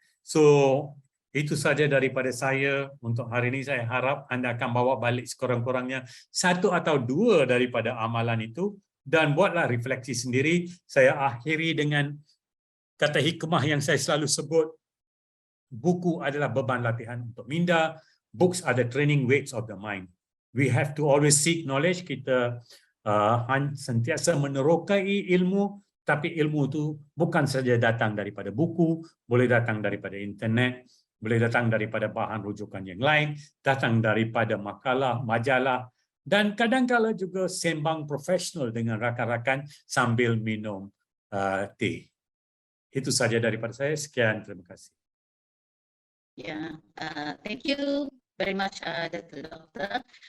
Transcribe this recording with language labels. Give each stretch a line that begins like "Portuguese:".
Malay: So, itu saja daripada saya untuk hari ini. Saya harap anda akan bawa balik sekurang-kurangnya 1 atau 2 daripada amalan itu dan buatlah refleksi sendiri. Saya akhiri dengan kata hikmah yang saya selalu sebut. Buku adalah beban latihan untuk minda.
English: Books are the training weights of the mind. We have to always seek knowledge.
Malay: Kita sentiasa menerokai ilmu, tapi ilmu itu bukan saja datang daripada buku, boleh datang daripada internet, boleh datang daripada bahan rujukan yang lain, datang daripada makalah, majalah, dan kadang-kala juga sembang profesional dengan rakan-rakan sambil minum teh. Itu saja daripada saya. Sekian, terima kasih.
English: Yeah, thank you very much, Doktor.